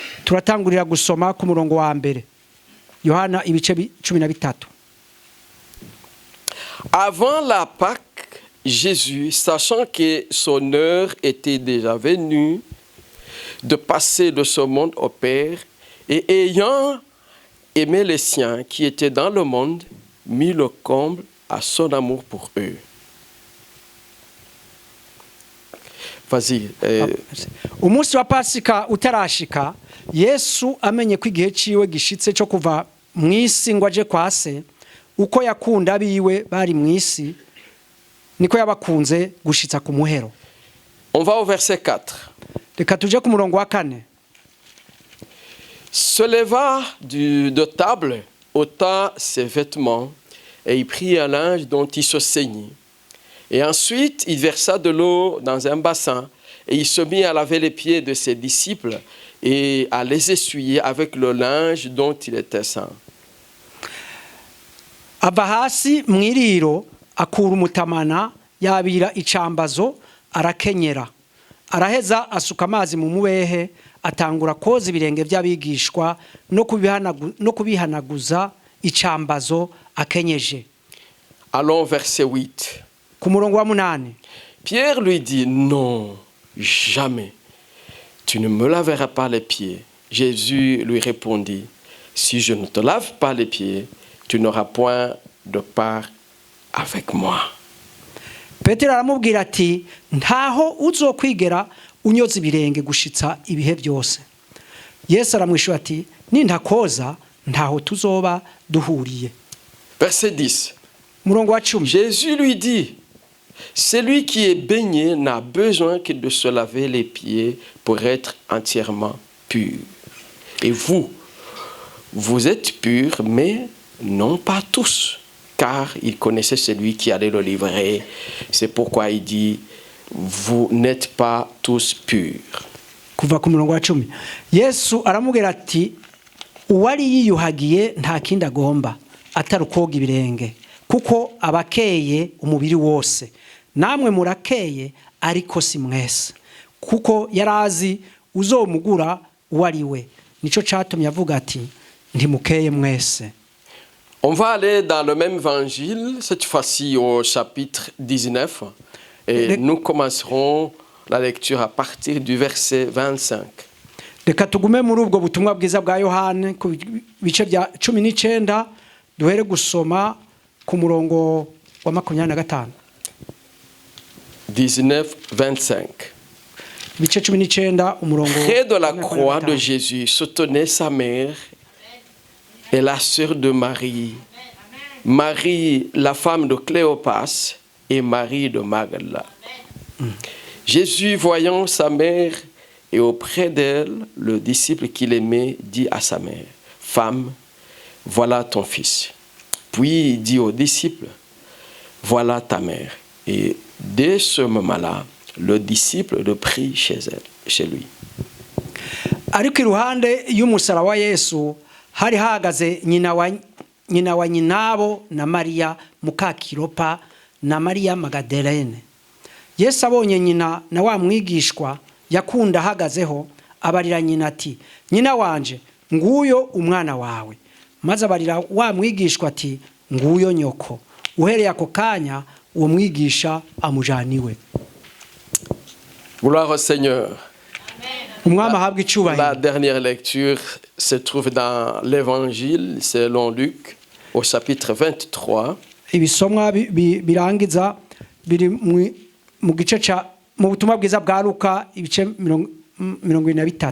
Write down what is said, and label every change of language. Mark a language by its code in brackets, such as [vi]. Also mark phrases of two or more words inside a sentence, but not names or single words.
[fr] Avant la Pâque, Jésus, sachant que son heure était déjà venue de passer de ce monde au Père, et ayant aimé les siens qui étaient dans le monde, mit le comble à son amour pour eux. Vas-y. [rn] Umunsi wa Pasika utarashika, Yesu amenye ko igihe ciwe gishitse cyo kuva mw'isi ngo aje kwa se, uko yakunda biwe bari mw'isi, niko yabakunze gushitsa ku muhero. [fr] On va au verset 4. [rn] Reka tuje ku murongo wa 4. [fr] Se leva de table, ôta ses vêtements, et il prit un linge dont il se ceignit. Et ensuite, il versa de l'eau dans un bassin, et il se mit à laver les pieds de ses disciples et à les essuyer avec le linge dont il était saint. [rn] Ava hasi mw'iriro akura umutamana yabira icambazo arakenyera. Araheza asuka amazi mu mubehe atangura koza ibirenge by'abigishwa no kubihanaguza icambazo akenyeje. [fr] Allons verset 8. [rn] Ku murongo wa 8. [fr] Pierre lui dit, non, jamais. Tu ne me laveras pas les pieds. Jésus lui répondit, si je ne te lave pas les pieds, tu n'auras point de part avec moi. [rn] Petero aramubwira ati ntaho uzokwigera unyoza ibirenge gushitsa ibihe byose. Yesu aramwishyura ati nintakoza ntaho tuzoba duhuriye. [fr] Verset 10. [rn] Umurongo wa 10. [fr] Jésus lui dit, celui qui est baigné n'a besoin que de se laver les pieds pour être entièrement pur. Et vous êtes purs, mais non pas tous, car il connaissait celui qui allait le livrer. C'est pourquoi il dit, vous n'êtes pas tous purs. [rn] Kuva ku murongo wa 10. Yesu aramubwira ati uwari yiyuhagiye nta kindi agomba atari koga ibirenge, kuko abakeye umubiri wose. Namwe murakeye ariko si mwese, kuko yarazi uzomugura uwari we. Nico catumye avuga ati ntimukeye mwese. [fr] On va aller dans le même évangile, cette fois-ci au chapitre 19, et nous commencerons la lecture à partir du verset 25. [rn] Reka tugume muri ubwo butumwa bwiza bwa Yohane ku bice bya 19 duhere gusoma ku murongo wa 25. 19-25. Bice 19 umurongo. [fr] Près de la croix de Jésus se tenait sa mère et la sœur de Marie, Marie, la femme de Cléopas, et Marie de Magdala. Jésus, voyant sa mère et auprès d'elle le disciple qu'il aimait, dit à sa mère, « Femme, voilà ton fils. » Puis il dit au disciple, « Voilà ta mère. » Et dès ce moment-là, le disciple le prit chez lui. [rn] Ariko iruhande y'umusara wa Yesu hari hagaze nyina wa nyinabo na Maria muka Kilopa na Maria Magdalene. Yesu abonye nyina na wa mwigishwa yakunda ahagazeho, abarira nyina ati, nyina wanje nguyo umwana wawe. Maze abarira wa mwigishwa ati, nguyo nyoko. Uhereye ako kanya uwo mwigisha amujaniwe. [fr] Gloire au Seigneur. La dernière lecture se trouve dans l'évangile selon Luc au chapitre 23. [rn] Ibisomwa birangiza biri mu gice ca mu butumwa bwiza bwa Luka ibice 23.